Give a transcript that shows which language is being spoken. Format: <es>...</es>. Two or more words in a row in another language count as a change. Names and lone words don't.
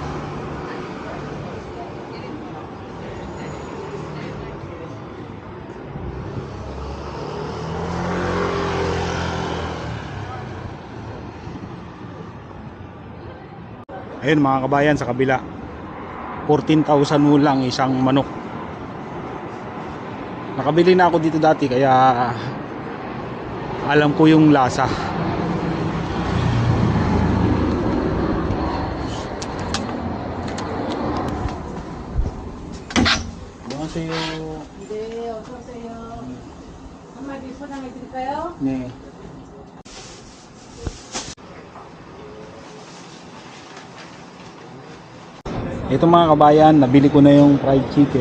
<tl>Ayun mga kabayan, sa kabila 14,000 won lang isang manok. Nakabili na ako dito dati, kaya alam ko yung lasa.</tl> <ko>Annyeonghaseyo. 네, 어서 오세요. 한마디 포장해 드릴까요? 네.</ko> <tl>Ito mga kabayan, nabili ko na yung fried chicken.</tl>